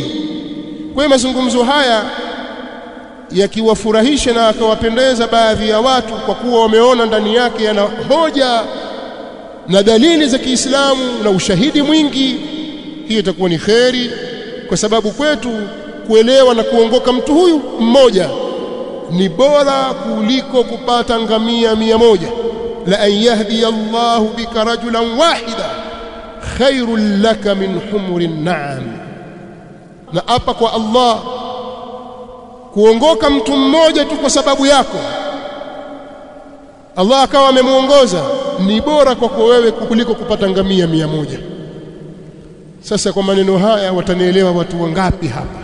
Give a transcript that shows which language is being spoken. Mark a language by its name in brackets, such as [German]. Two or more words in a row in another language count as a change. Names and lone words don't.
[Swahili] Kwa hiyo mazungumzo haya yakiwafurahisha na akawapendeza baadhi ya watu, kwa kuwa wameona ndani yake yana hoja na dalili za Kiislamu na ushahidi mwingi, hiyo itakuwa ni kheri, kwa sababu kwetu kuelewa na kuongoka mtu huyu mmoja ni bora kuliko kupata ngamia 100. [Arabic] لأن يهدي الله بك رجلا واحدا خير لك من حمر النعم. [Swahili] Na hapa kwa Allah, kuongoka mtu mmoja tu kwa sababu yako Allah akawa amemuongoza ni bora kwako wewe kuliko kupata ngamia 100. Sasa kwa maneno haya watanielewa watu wangapi hapa?